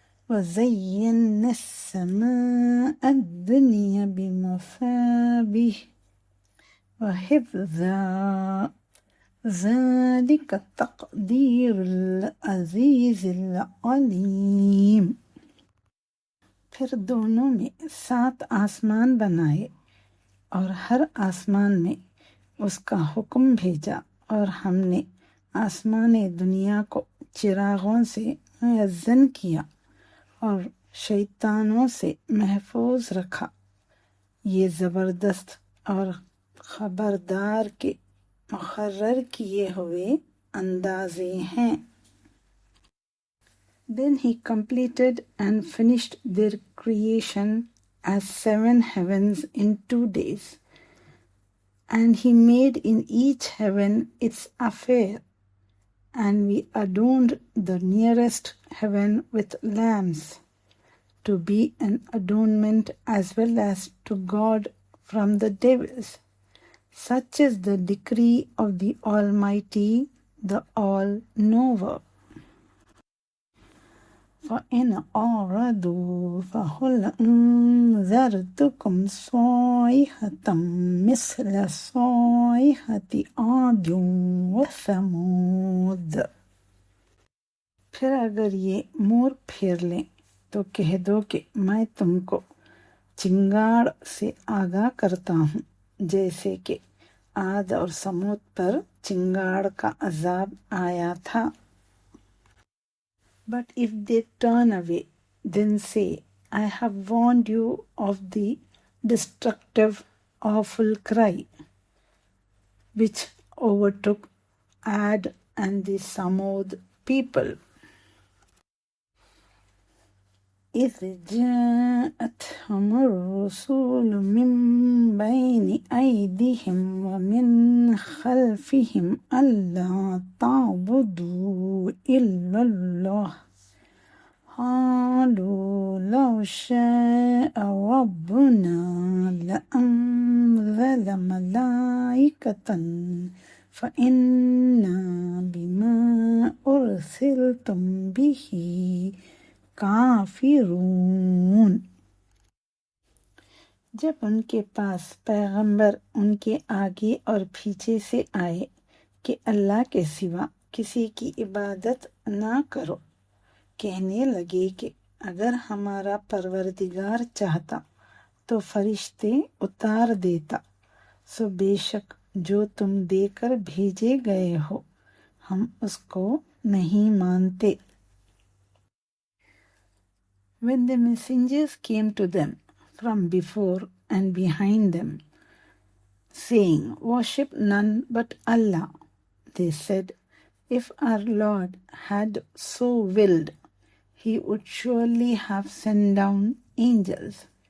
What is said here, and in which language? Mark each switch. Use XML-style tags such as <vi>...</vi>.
<ar>وزينا السماء الدنيا بمصابيح وحفظا ذلك تقدير العزيز العليم।</ar> <hi>फिर दोनों में 7 आसमान बनाए और हर आसमान में उसका हुक्म भेजा और हमने आसमान दुनिया को चिरागों से मुअज्जन किया और शैतानों से महफूज रखा। ये ज़बरदस्त और खबरदार के मुकर्रर किए हुए अंदाज़े हैं।</hi> <en>Then he completed and finished their creation as 7 heavens in 2 days, and he made in each heaven its affair, and we adorned the nearest heaven with lamps, to be an adornment as well as to God from the devils. Such is the decree of the Almighty, the All-Knower.</en> <ar>فَإِنْ أَعْرَضُوا فَقُلْ أَنذَرْتُكُمْ صَاعِقَةً مِثْلَ صَاعِقَةِ عَادٍ وَثَمُودَ।</ar> <hi>फिर अगर ये मुंह फेर लें तो कह दो कि मैं तुमको चिंगाड़ से आगाह करता हूँ, जैसे कि आद और समूद पर चिंगाड़ का अजाब आया था।</hi> <en>But if they turn away, then say, I have warned you of the destructive, awful cry, which overtook Ad and the Samud people.</en> <ar>إذ جاءتهم الرسول من بين أيديهم ومن خلفهم ألا تعبدوا إلا الله قالوا لو شاء ربنا لأنزل ملائكة فإنا بما أرسلتم به काफिरून।</ar> <hi>जब उनके पास पैगंबर उनके आगे और पीछे से आए कि अल्लाह के सिवा किसी की इबादत ना करो, कहने लगे कि अगर हमारा परवरदिगार चाहता तो फरिश्ते उतार देता, सो बेशक जो तुम देकर भेजे गए हो हम उसको नहीं मानते।</hi> <en>When the messengers came to them from before and behind them, saying, Worship none but Allah, they said, If our Lord had so willed, He would surely have sent down angels.</en>